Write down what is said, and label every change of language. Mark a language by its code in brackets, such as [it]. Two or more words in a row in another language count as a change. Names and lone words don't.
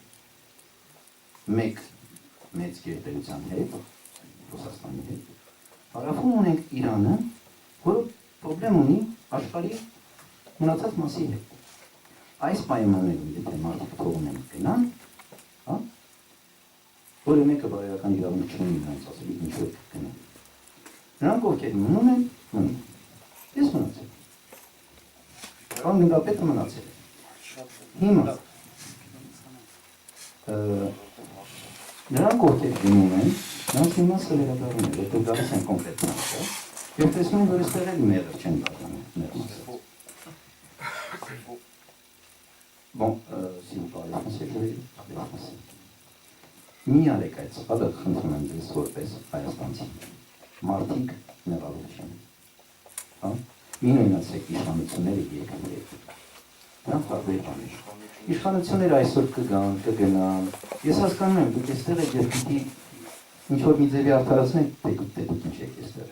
[hy] մեկ մեծ գերտերության հետ, Ռուսաստանի հետ, հարավում ունենք Իրանը, որը պրոբլեմ ունի աշխարհի մնացած մասի հետ։ Այս պայմաններում, եթե մարդիկ թողում են գնան, հա, որը մեկը բարոյական իրավունք չունի նրանց ասել, ինչու եք գնան։ Նրանք ովքեր մնում են, մնում։ Ես մնացել։ Կամ գնդապետը մնացել է։ Հիմա նրանք ովքեր գնում են, նրանց մի մասը վերադառնում են, որտեղ գալիս են կոնկրետ մարդը, եւ տեսնում են, որ այստեղ էլ մեղր չեն դառնում։ [fr] Bon, si vous parlez français, je vais parler français. [hy] Մի արեք այդ սպալը խնդրում եմ ձեզ որպես հայաստանցի, մարդիկ նեղավոր չեն, հա, մի նույնացեք իշխանությունները եկան հետ, նրանք տարբեր բաներ, իշխանությունները այսօր կգան, կգնան, ես հասկանում եմ, դուք էստեղ եք և պիտի ինչ-որ մի ձևի արդարացնեք, թե դուք ինչ եք էստեղ։